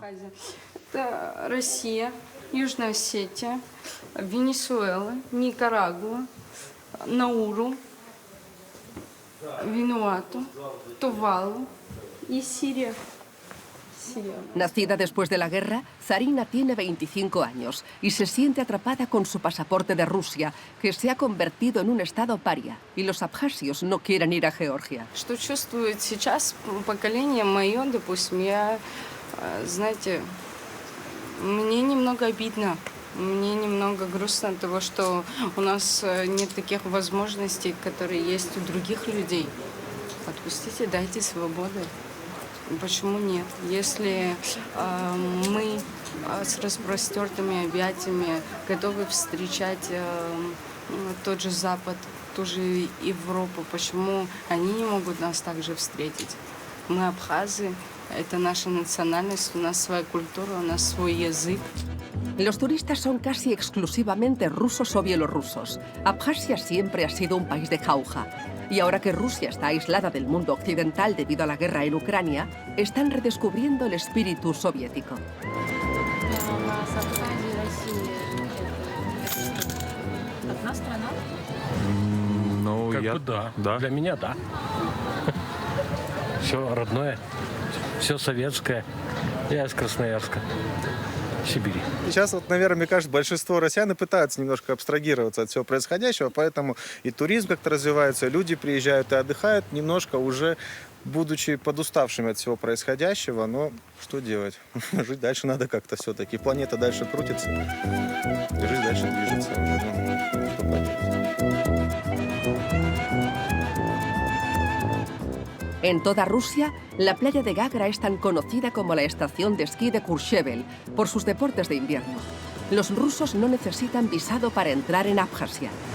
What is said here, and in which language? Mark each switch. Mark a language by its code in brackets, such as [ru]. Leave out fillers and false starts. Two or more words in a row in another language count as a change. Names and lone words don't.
[ru] Россия, Южная Осетия, Венесуэла, Никарагуа, Науру, Вануату, Тувалу y Siria. [es] Nacida después de la guerra, Zarina tiene 25 años y se siente atrapada con su pasaporte de Rusia, que se ha convertido en un estado paria, y los abjasios no quieren ir a Georgia. [ru] Что чувствует сейчас поколение мое, допустим, я, знаете, мне немного обидно, мне немного грустно от того, что у нас нет таких возможностей, которые есть у других людей. Отпустите, дайте свободу. Почему нет? Если мы с распростертыми объятиями готовы встречать тот же Запад, ту же Европу, почему они не могут нас также встретить? Мы абхазы, это наша национальность, у нас своя культура, у нас свой язык. [es] Los turistas son casi exclusivamente rusos o bielorrusos. Abjasia siempre ha sido un país de jauja. Y ahora que Rusia está aislada del mundo occidental debido a la guerra en Ucrania, están redescubriendo el espíritu soviético. [ru] Одна страна? Ну, Как бы да. Для меня да. Все родное, все советское. Я из Красноярска, Сибири. Сейчас, вот, наверное, мне кажется, большинство россиян пытаются немножко абстрагироваться от всего происходящего, поэтому и туризм как-то развивается, и люди приезжают и отдыхают немножко уже, будучи подуставшими от всего происходящего, но что делать? Жить дальше надо как-то все-таки. Планета дальше крутится, и жизнь дальше движется. Ну, что поделать? [es] En toda Rusia, la playa de Gagra es tan conocida como la estación de esquí de Courchevel por sus deportes de invierno. Los rusos no necesitan visado para entrar en Abjasia.